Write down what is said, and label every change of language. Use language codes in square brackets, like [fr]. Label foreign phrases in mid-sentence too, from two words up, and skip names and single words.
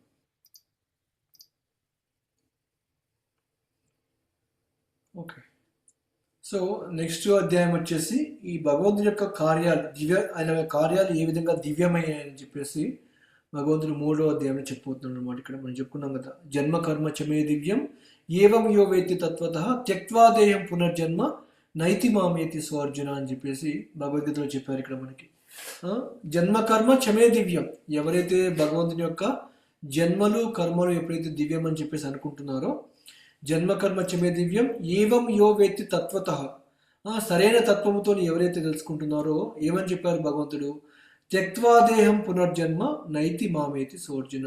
[te] ఓకే. [en] so next [te] అధ్యాయం వచ్చేసి ఈ భగవంతుడి యొక్క కార్యాలు ఆయన కార్యాలు ఏ విధంగా దివ్యమయ్యాయని చెప్పేసి భగవంతుడు 3వ అధ్యాయంలో చెప్పబోతున్నాడు అనమాట. ఇక్కడ మనం చెప్పుకున్నాం కదా, [sa] జన్మ కర్మ చమే దివ్యం ఏవం యో వేత్తి తత్వతః త్యక్త్వా దేహం పునర్జన్మ నైతి మామేతి స్వార్జున [te] అని చెప్పేసి భగవద్గీతలో చెప్పారు ఇక్కడ మనకి. [sa] జన్మ కర్మ చమే దివ్యం, [te] ఎవరైతే భగవంతుని యొక్క జన్మలు కర్మలు ఎప్పుడైతే దివ్యం అని చెప్పేసి అనుకుంటున్నారో, [sa] జన్మకర్మ చమే దివ్యం ఏవం యో వేత్తి తత్వతః, [te] సరైన తత్వముతో ఎవరైతే తెలుసుకుంటున్నారో ఏమని చెప్పారు భగవంతుడు, [sa] త్యక్త్వాదేహం పునర్జన్మ నైతి మామేతి సోర్జున.